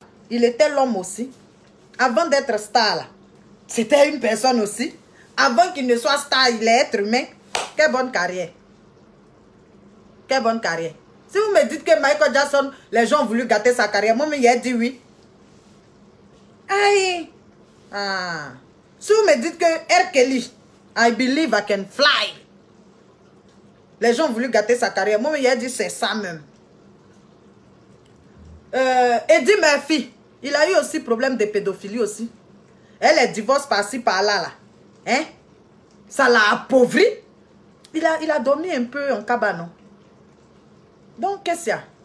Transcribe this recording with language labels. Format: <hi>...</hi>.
<fr>Il était l'homme aussi. Avant d'être star là, c'était une personne aussi. Avant qu'il ne soit star, il est être humain. Quelle bonne carrière. Quelle bonne carrière. Si vous me dites que Michael Jackson, les gens ont voulu gâter sa carrière, moi, il a dit oui. Aïe. Ah. Si vous me dites que R.</fr> <en>Kelly, I believe I can fly.</en> <fr>Les gens ont voulu gâter sa carrière. Moi, il a dit c'est ça même. Eddie Murphy, il a eu aussi problème de pédophilie aussi. Elle est divorce par-ci, par-là. Là. Hein? Ça l'a appauvri. Il a dormi un peu en cabanon. Donc, qu'est-ce qu'il y a?</fr>